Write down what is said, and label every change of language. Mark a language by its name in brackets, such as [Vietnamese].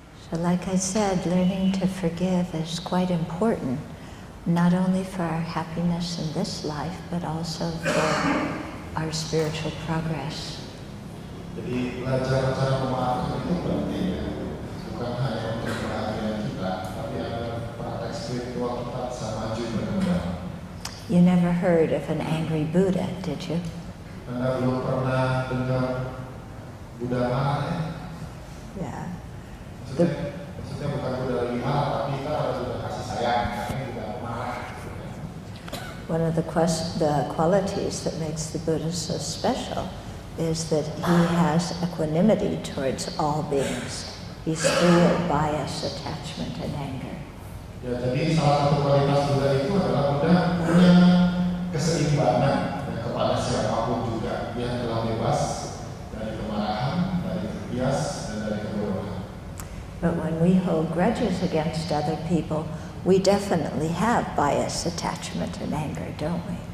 [English] So like I said, learning to forgive is quite important, not only for our happiness in this life, but also for our spiritual progress. [Indonesian] Jadi belajar cara memaafkan itu penting ya, bukan hanya untuk kebahagiaan kita, tapi ada praktek spiritual kita bisa maju berkembang. [English] You never heard of an angry Buddha, did you? [Indonesian] Anda belum pernah dengar Buddha marah ya? [English] Yeah. [Indonesian] Maksudnya bukan Buddha lagi marah, tapi kita ada Buddha kasih sayang, karena Buddha marah. [English] One of the qualities that makes the Buddha so special is that he has equanimity towards all beings. He's free of bias, attachment, and anger. [Indonesian] Ya, jadi salah satu kualitas Buddha itu adalah Buddha punya keseimbangan ya, kepada siapapun juga. Dia telah bebas dari kemarahan, dari bias, dan dari kebodohan. [English] But when we hold grudges against other people, we definitely have bias, attachment, and anger, don't we?